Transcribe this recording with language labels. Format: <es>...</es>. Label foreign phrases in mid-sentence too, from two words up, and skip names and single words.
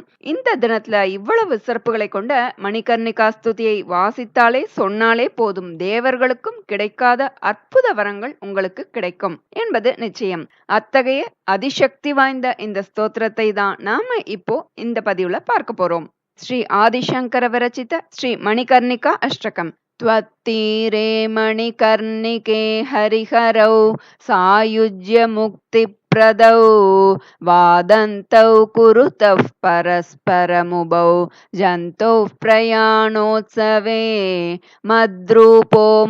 <ta>இந்த தினத்துல இவ்வளவு சிறப்புகளை கொண்ட மணிகர்ணிகா ஸ்துதியை வாசித்தாலே சொன்னாலே போதும், தேவர்களுக்கும் கிடைக்காத அற்புத வரங்கள் உங்களுக்கு கிடைக்கும் என்பது நிச்சயம். அத்தகைய அதிசக்தி வாய்ந்த இந்த ஸ்தோத்திரத்தை தான் நாம இப்போ இந்த பதிவுல பார்க்க போறோம்.</ta> <sa>श्री आदिशङ्कर विरचित श्री मणिकर्णिका अष्टकम्. त्वत्तीरे मणिकर्णिके हरिहरौ सायुज्य मुक्तिप्रदौ वादन्तौ कुरुतः परस्परमुभौ जन्तौ प्रयाणोत्सवे मद्रूपो</sa>